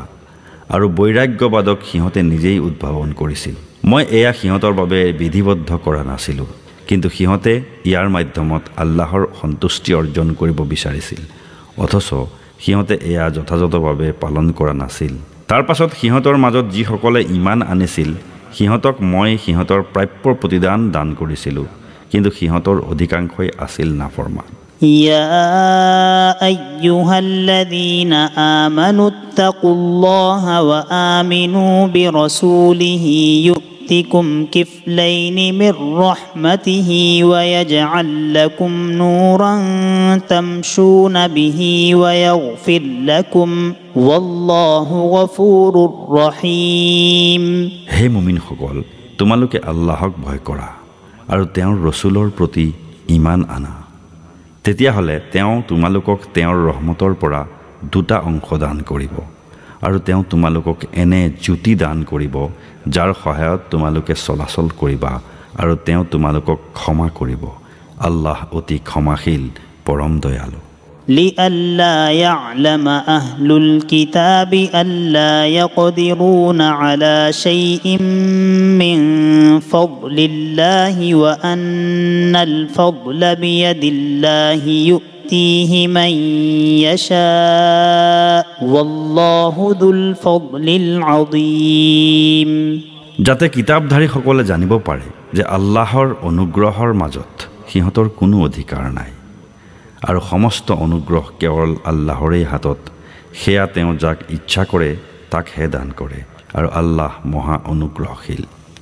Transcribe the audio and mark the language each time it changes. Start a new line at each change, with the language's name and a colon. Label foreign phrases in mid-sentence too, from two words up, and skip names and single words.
Assamese: আৰু বৈৰাগ্যবাদক সিহঁতে নিজেই উদ্ভাৱন কৰিছিল মই এয়া সিহঁতৰ বাবে বিধিবদ্ধ কৰা নাছিলোঁ কিন্তু সিহঁতে ইয়াৰ মাধ্যমত আল্লাহৰ সন্তুষ্টি অৰ্জন কৰিব বিচাৰিছিল অথচ সিহঁতে এয়া যথাযথভাৱে পালন কৰা নাছিল তাৰ পাছত সিহঁতৰ মাজত যিসকলে ইমান আনিছিল সিহঁতক মই সিহঁতৰ প্ৰাপ্য প্ৰতিদান দান কৰিছিলোঁ কিন্তু সিহঁতৰ অধিকাংশই আছিল নাফৰমান
Arabic: يا أيها الذين آمنوا اتقوا الله وآمنوا برسوله يؤتكم كفلين من رحمته ويجعل لكم نورا تمشون به ويغفر لكم والله غفور رحيم
Assamese: হে মুমিনসকল তোমালোকে আল্লাহক ভয় কৰা আৰু তেওঁৰ ৰসুলৰ প্ৰতি ঈমান আনা তেতিয়াহ'লে তেওঁ তোমালোকক তেওঁৰ ৰহমতৰ পৰা দুটা অংশ দান কৰিব আৰু তেওঁ তোমালোকক এনে জ্যোতি দান কৰিব যাৰ সহায়ত তোমালোকে চলাচল কৰিবা আৰু তেওঁ তোমালোকক ক্ষমা কৰিব আল্লাহ অতি ক্ষমাশীল পৰম দয়ালু
Arabic: لئلا يعلم أهل الكتاب ألا يقدرون على شيء من فضل الله وأن الفضل بيد الله يؤتيه من يشاء والله ذو الفضل العظيم
Assamese: যাতে কিতাপধাৰীসকলে জানিব পাৰে যে আল্লাহৰ অনুগ্ৰহৰ মাজত সিহঁতৰ কোনো অধিকাৰ নাই আৰু সমস্ত অনুগ্ৰহ কেৱল আল্লাহৰেই হাতত সেয়া তেওঁ যাক ইচ্ছা কৰে তাকহে দান কৰে আৰু আল্লাহ মহা অনুগ্ৰহশীল